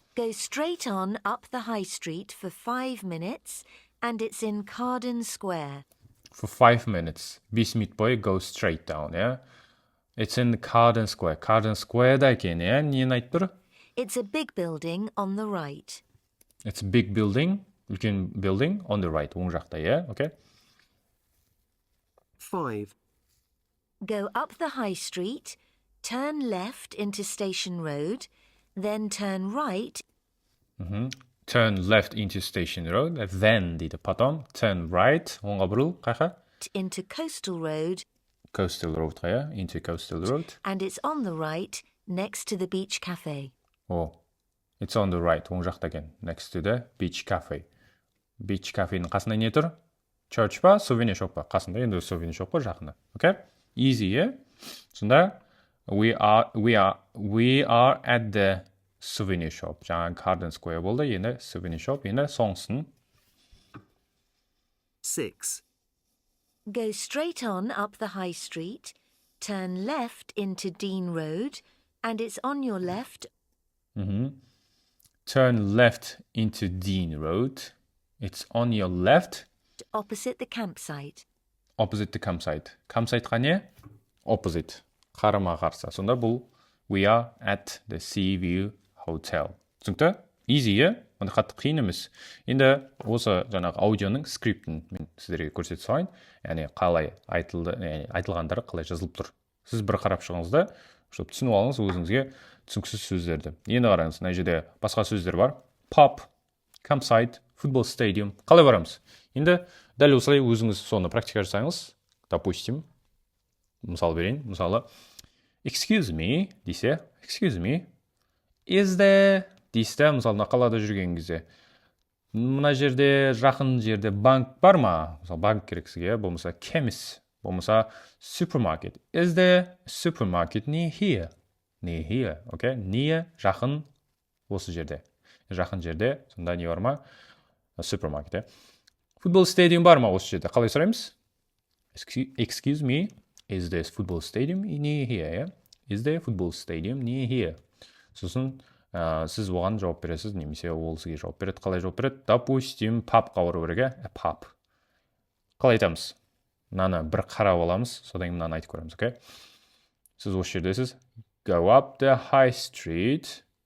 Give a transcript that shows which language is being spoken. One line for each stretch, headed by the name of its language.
English: Go straight on up the high street for 5 minutes and it's in Carden Square. For 5 minutes.
Kazakh: 5 minут бойы
English: go straight down, It's in Carden Square.
Kazakh: Carden Square'da екен, Нені айтып тұр?
English: It's a big building on the right. It's a big building,
Kazakh: үлкен
English: building on the right,
Kazakh: оң жақта,
English: Okay? 5. Go up the high street, turn left into Station Road, then turn right. Turn left into Station Road, then
Kazakh: дейді потом
English: turn right,
Kazakh: оңға бұрыл, қайқа?
English: Into Coastal Road. Coastal Road'ға, into Coastal Road. And it's on the right next to the Beach Cafe. It's on the right,
Kazakh: оң жақта екен,
English: next to the Beach Cafe.
Kazakh: Beach Cafe'nin қасында не тұр?
English: Church па, souvenir shop па?
Kazakh: Қасында енді souvenir shop па жақында.
English: Okay? Easy, Сонда we are at the souvenir shop.
Kazakh: Жаңа Carden Square болды, енді souvenir shop, енді соңғысын.
English: 6. Go straight on up the high street, turn left into Dean Road, and it's on your left. Turn left into Dean Road. It's on your left. Opposite the campsite. Opposite the campsite.
Kazakh: Campsiteға не? Opposite. Қарама қарсы. Сонда бұл
English: we are at the Seaview Hotel.
Kazakh: Түсінікті? Easy, Онда қатты қиын емес. Енді осы жаңағы аудионың скриптін мен сіздерге көрсете салайын. Яғни қалай айтылғандары қалай жазылып тұр. Сіз бір қарап шығыңыз да, щоб түсініп алыңыз өзіңізге түсініксіз сөздерді. Енді қараңыз, мына жерде басқа сөздер бар. Pub, campsite, football stadium. Қалай барамыз? Енді дәл осылай өзіңіз соны практика жасаңыз. Допустим, мысал берейін. Мысалы,
English: excuse me
Kazakh: десе, excuse me,
English: is there
Kazakh: дейсті, мысалы, қалада жүрген кезде. Мына жерде, жақын жерде банк бар ма? Мысалы, банк керек сізге, болмаса chemist, болмаса supermarket.
English: Is there supermarket near here? Near here, okay?
Kazakh: Near, жақын, осы жерде. Жақын жерде, сонда не бар ма? Supermarket, Football stadium бар ма осы жерде? Қалай сұраймыз?
English: Excuse me, Is this football stadium near here? Yeah? Is there football stadium near here?
Kazakh: Сосын сіз оған жауап бересіз, немесе ол сізге жауап береді. Қалай жауап береді? Допустим, папқа бару керек, иә? Pub. Қалай айтамыз? Мынаны бір қарап аламыз, содан кейін мынаны айтып көреміз, окей? Сіз осы жердесіз.
English: Go up the high street.